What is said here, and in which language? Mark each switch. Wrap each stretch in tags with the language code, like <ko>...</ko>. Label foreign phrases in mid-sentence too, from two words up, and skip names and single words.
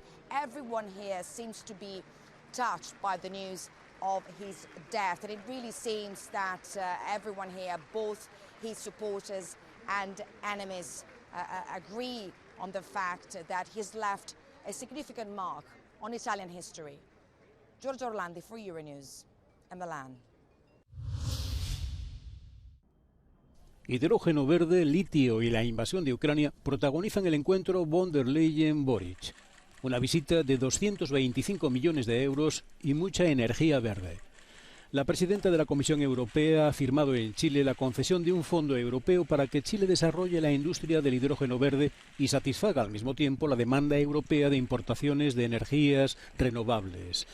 <en>Everyone here seems to be touched by the news of his death, and it really seems that everyone here, both his supporters and enemies, agree on the fact that he's left a significant mark on Italian history. Giorgia Orlandi for Euronews in Milan.</en> <es>Hidrógeno verde, litio y la invasión de Ucrania protagonizan el encuentro von der Leyen-Boric. Una visita de 225 millones de euros y mucha energía verde. La presidenta de la Comisión Europea ha firmado en Chile la concesión de un fondo europeo para que Chile desarrolle la industria del hidrógeno verde y satisfaga al mismo tiempo la demanda europea de importaciones de energías renovables.</es>